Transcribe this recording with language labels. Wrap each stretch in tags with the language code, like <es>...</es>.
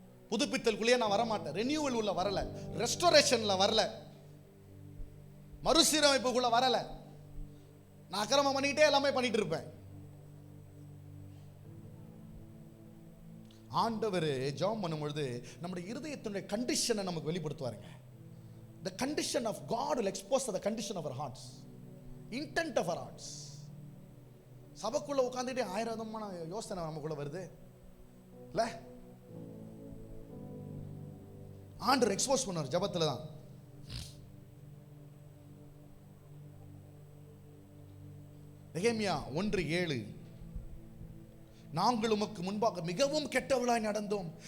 <ta>புதுப்பித்தலுக்குள்ளேயே நான் வரமாட்டேன். ரெனியூவல் உள்ள வரல, ரெஸ்டோரேஷன்ல வரல, மறுசீரமைப்புக்குள்ள வரல. நான் அக்கிரமம் பண்ணிக்கிட்டே எல்லாமே பண்ணிட்டு இருப்பேன். ஆண்டவர் ஜெபம் பண்ணும்பொழுது நம்முடைய இருதயத்தினுடைய கண்டிஷனை நமக்கு வெளிப்படுத்துவாருங்க.</ta> <en>The condition of God will expose the condition of our hearts, intent of our hearts.</en> <ta>சபைக்குள்ள உட்கார்ந்துட்டே 1000 விதமான யோசனை நமக்குள்ள வருது இல்ல, ஆண்டவர் எக்ஸ்போஸ் பண்ணுவார் ஜபத்துல தான். நெகேமியா 1:7, நாங்கள் உமக்கு முன்பாக மிகவும் கெட்டவளாய் நடந்தோம்.</ta>